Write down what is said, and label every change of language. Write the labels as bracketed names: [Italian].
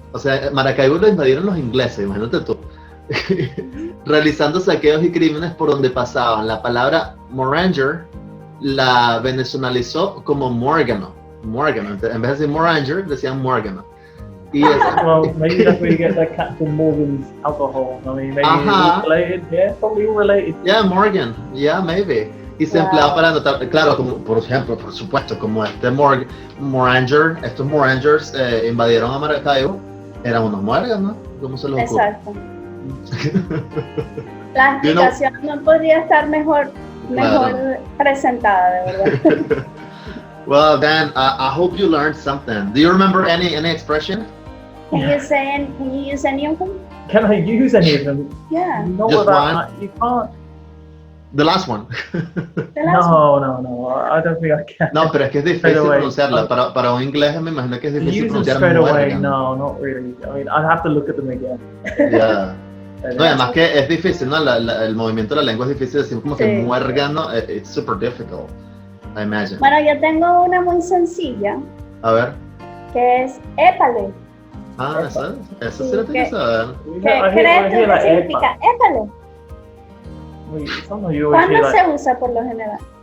[Spanish] O sea, Maracaibo lo invadieron los ingleses, imagínate tú. Realizando saqueos y crímenes por donde pasaban. La palabra Moranger la venezolanizó como Morgano. En vez de decir Moranger, decían Morgano. Y [English] Well, maybe that's where you get the Captain Morgan's alcohol. I mean, maybe it's related. Yeah, probably all related. Yeah, Morgan. Yeah, maybe. [Spanish] Y se empleaba para anotar, claro, como por ejemplo, por supuesto, como este Moranger, estos Morangers invadieron a Maracaibo, eran unos muergas, ¿no? ¿Cómo se les ocurre? Exacto. La explicación no podría estar mejor presentada, de verdad. [English] Well, Dan, I hope you learned something. Do you remember any expression? Can you use any of them? Can I use any of them? Yeah. No, Just one? You can't. The last one. No, I don't think I can. [Spanish] No, pero es que es difícil pronunciarla. Para un inglés me imagino que es difícil [English] Use them [Spanish] pronunciar [English] straight away. [Spanish] muérgano. [English] No, not really. I mean, I'd have to look at them again. Yeah. [Spanish] No, además que es difícil, ¿no? El movimiento de la lengua es difícil decir como que muérgano. [English] It's super difficult, I imagine. [Spanish] Bueno, yo tengo una muy sencilla. A ver. Que es épale. Ah, eso sí lo tienes que saber. ¿Qué crees tú que significa épale? ¿Cuándo se usa por lo general?